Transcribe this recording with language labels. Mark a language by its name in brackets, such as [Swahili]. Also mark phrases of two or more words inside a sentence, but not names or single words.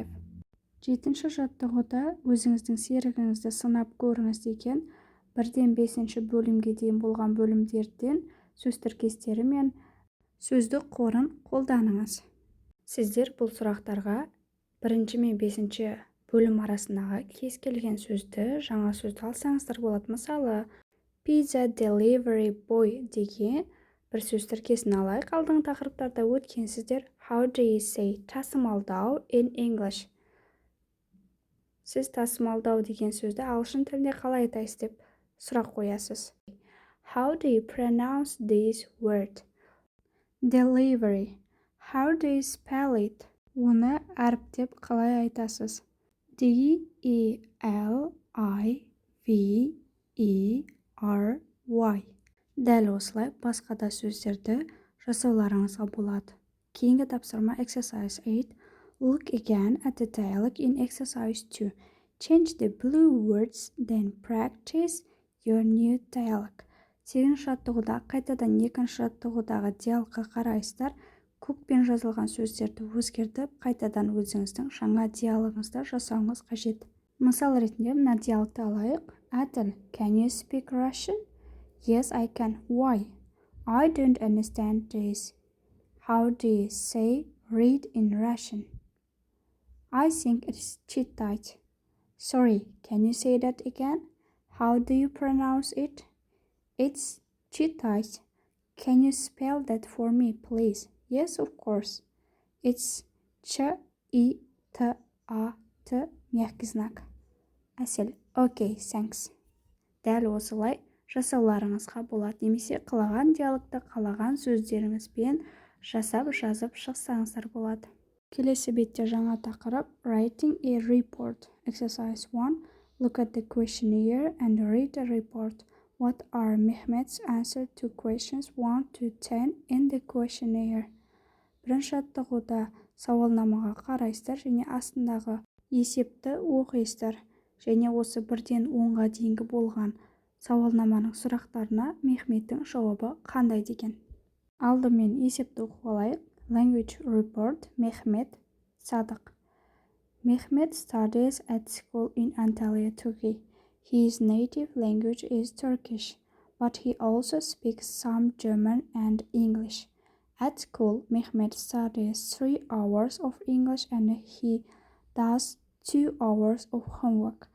[Kazakh] 7-ші жаттығуда өзіңіздің серігіңізді сынап көріңіз деген 1-ден 5-ші бөлімге дейін болған бөлімдерден сөз тіркестері мен сөздік қорын қолданыңыз. Сіздер бұл сұрақтарға 1 мен 5-ші бөлім арасындағы кез келген сөзді, жаңа сөзді алсаңыздар болады. Мысалы, [English] pizza delivery boy [Kazakh] деген бір сөз тіркесін алайық. Алдыңғы тақырыптарда өткенсіздер. [English] How do you say тасымалдау in English? [Kazakh] Сіз тасымалдау деген сөзді ағылшын тілінде қалай айтасыз деп сұрақ қоясыз. [English] How do you pronounce this word? Delivery. How do you spell it? [Kazakh] Оны әріптеп қалай айтасыз? [English] D-E-L-I-V-E-R-Y. [Kazakh] Дәл осылай басқа да сөздерді жасауларыңызға болады. Кейінгі тапсырма exercise 8. [English] Look again at the dialogue in exercise 2. Change the blue words, then practice your new dialogue. [Kazakh] 8-ші жаттығуда қайтадан 2-ші жаттығудағы диалогқа қарайсыздар. Көкпен жазылған сөздерді өзгертіп, қайтадан өзіңіздің жаңа диалогыңызды жасауыңыз қажет. Мысал ретінде мына диалогты алайық. Әділ, [English] can you speak Russian? Yes, I can. Why? I don't understand this. How do you say read in Russian? I think it's читать. Sorry, can you say that again? How do you pronounce it? It's читать. Can you spell that for me, please? Yes, of course. It's Ч-И-Т-А-Т [Russian] мягкий знак. [English] Әсел, okay, thanks. [Kazakh] Дәл осылай жасауларыңызға болады. Немесе қалаған диалогты қалаған сөздеріңізбен жасап жазып шықсаңыздар болады. Келесі бетте жаңа тақырып [English] Writing a report. Exercise 1. Look at the questionnaire and read the report. What are Mehmet's answers to questions 1 to 10 in the questionnaire? [Kazakh] Бірінші жаттығуда сауалнамаға қарайсыздар және астындағы есепті оқисыздар. Және осы 1-ден 10-ға дейінгі болған сауалнаманың сұрақтарына Мехметтің жауабы қандай деген. Алдымен есепті оқып алайық. [English] Language report. Mehmet Sadık. Mehmet studies at school in Antalya, Turkey. His native language is Turkish, but he also speaks some German and English. At school, Mehmet studies 3 hours of English and he does 2 hours of homework.